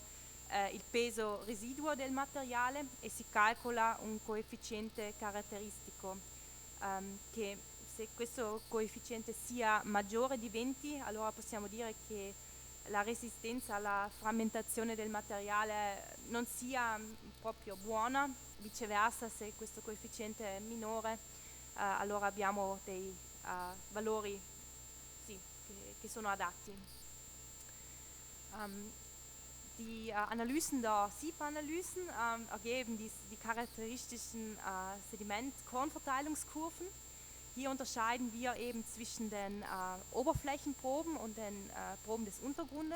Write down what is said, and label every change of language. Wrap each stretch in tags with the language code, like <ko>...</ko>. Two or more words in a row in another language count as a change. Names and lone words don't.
<it>il peso residuo del materiale e si calcola un coefficiente caratteristico che se questo coefficiente sia maggiore di 20 allora possiamo dire che la resistenza alla frammentazione del materiale non sia proprio buona, viceversa se questo coefficiente è minore allora abbiamo dei valori che sono adatti.</it> <de>Die Analysen der Siebanalysen ergeben die charakteristischen Sediment-Kornverteilungskurven. Hier unterscheiden wir eben zwischen den Oberflächenproben und den Proben des Untergrundes.</de>